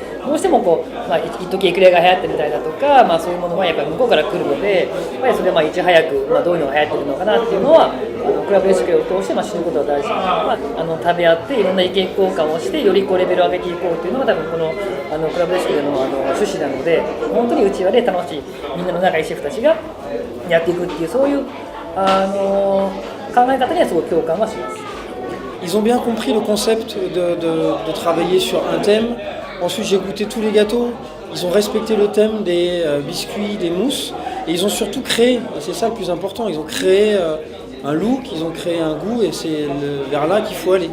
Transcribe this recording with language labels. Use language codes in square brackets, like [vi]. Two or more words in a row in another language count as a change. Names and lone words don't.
[ja] どうしても一時エクレアが流行ってみたいだとか、そういうものはやっぱり向こうから来るので、やっぱりそれはいち早く、どういうのが流行ってるのかなっていうのはクラブデシュクレを通して知ることが大事、食べ合っていろんな意見交換をしてよりレベルを上げていこうっていうのが多分このクラブデシュクレの趣旨なので、本当にうちわで楽しいみんなの仲いいシェフたちがやっていくっていう、そういう考え方にはすごく共感はします。 [fr] Ils ont bien compris le concept de travailler sur un thème. Ensuite, j'ai goûté tous les gâteaux. Ils ont respecté le thème des biscuits, des mousses. Et ils ont surtout créé, c'est ça le plus important, ils ont créé un look, ils ont créé un goût et c'est vers là qu'il faut aller.